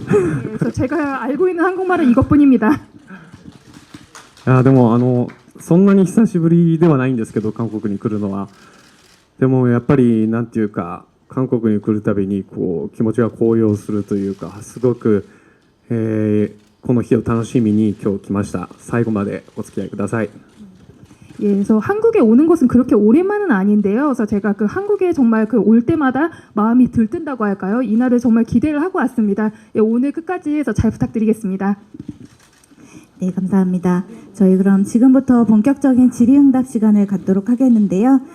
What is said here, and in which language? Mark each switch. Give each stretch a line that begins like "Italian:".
Korean: 그래서 제가 알고 있는 한국말은 이것뿐입니다.
Japanese: でもそんなに久しぶりではないんですけど、韓国に来るのは。でもやっぱりなんていうか、韓国に来るたびにこう気持ちが高揚するというか、すごく、この日を楽しみに今日来ました。最後までお付き合いください。
Korean: 예, 그래서 한국에 오는 것은 그렇게 오랜만은 아닌데요. 그래서 제가 그 한국에 정말 그 올 때마다 마음이 들뜬다고 할까요? 이날을 정말 기대를 하고 왔습니다. 예, 오늘 끝까지 해서 잘 부탁드리겠습니다. 네, 감사합니다. 저희 그럼 지금부터 본격적인 질의응답 시간을 갖도록 하겠는데요.